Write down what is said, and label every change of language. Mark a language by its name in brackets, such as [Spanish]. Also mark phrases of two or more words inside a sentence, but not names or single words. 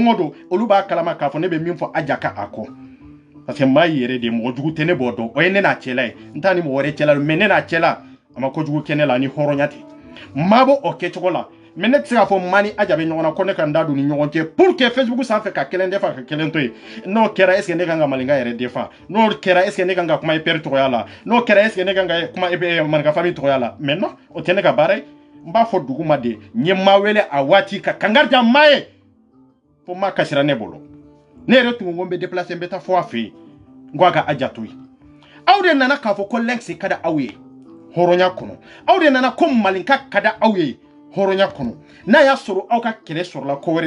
[Bambara] o don olu b'a kalama k'a fɔ ne bɛ min fɔ Adja ka a kɔ parce que maa yɛrɛ de mɔgɔ jugu tɛ ne b'o dɔn o ye ne n'a cɛla ye n t'a ni mɔgɔ wɛrɛ cɛla mais ne n'a cɛla a ma kojugu kɛ ne la ni hɔrɔnya tɛ maa bɔ o kɛcogo la mais ne tɛ se k'a fɔ maa ni Adja bɛ ɲɔgɔn na ko ne ka n da don ni ɲɔgɔn cɛ [French] pour que [Bambara] Facebook sanfɛ ka kelen defa ka kelen to yen n'o kɛra [French] est ce que [Bambara] ne kan ka maninka yɛrɛ defa n'o kɛra [French] est ce que [Bambara] ne kan ka kuma EPR tɔgɔya la n'o kɛra [French] est ce que [Bambara] ne kan ka kuma maninka famille tɔgɔya la mais non o tɛ ne ka baara ye n b'a fɔ duguma de n ye maa wele a waati ka kangari da maa ye fo maa kasira ne bolo ne yɛrɛ tun ko n bɛ déplacer n bɛ taa fɔ a fɛ yen n ko a ka Adja to yen aw de nana k'a fɔ ko Lenks ka da aw ye hɔrɔnya kɔnɔ aw de nana ko maninka ka da aw ye hɔrɔnya kɔnɔ n'a y'a sɔrɔ aw ka kɛlɛ sɔrɔla ko wɛrɛ